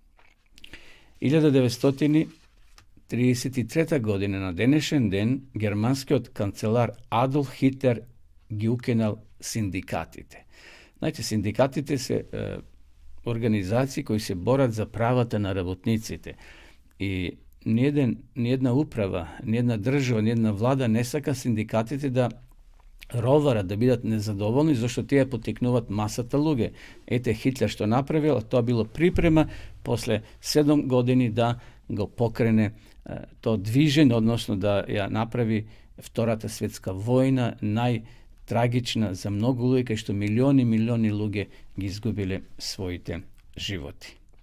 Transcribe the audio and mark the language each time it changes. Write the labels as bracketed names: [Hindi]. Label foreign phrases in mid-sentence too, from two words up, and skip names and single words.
[Macedonian] 1933 година на денешен ден германскиот канцелар Адолф Хитлер ги укинал синдикатите. Знаете, синдикатите се организации кои се борат за правата на работниците. И [Serbian] nijedna uprava, nijedna država, nijedna vlada [Macedonian] ne saka sindikatите да ровара, да бидат незадоволни, зашто тие потикнуваат масата луѓе. Ете Хитлер што направил, тоа било припрема после 7 години да го покрене то движење, односно да ја направи Втората светска војна најтрагична за многу луѓе, кај што милиони луѓе ги изгубиле своите животи.